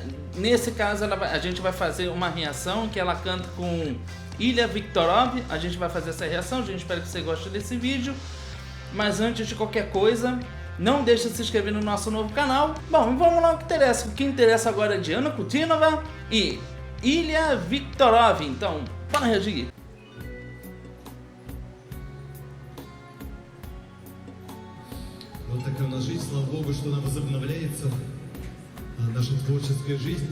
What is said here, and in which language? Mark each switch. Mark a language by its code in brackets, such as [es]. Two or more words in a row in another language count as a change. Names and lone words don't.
[pt] Nesse caso a gente vai fazer uma reação que ela canta com Ilya Viktorov. A gente vai fazer essa reação, a gente espera que você goste desse vídeo. Mas antes de qualquer coisa, não deixe de se inscrever no nosso novo canal. Bom, vamos lá, o que interessa. O que interessa agora é de Ana Kudinova e Ilya Viktorov. Então, bora reagir. [ru] Вот такая у нас жизнь, слава Богу, что она возобновляется, наша творческая жизнь.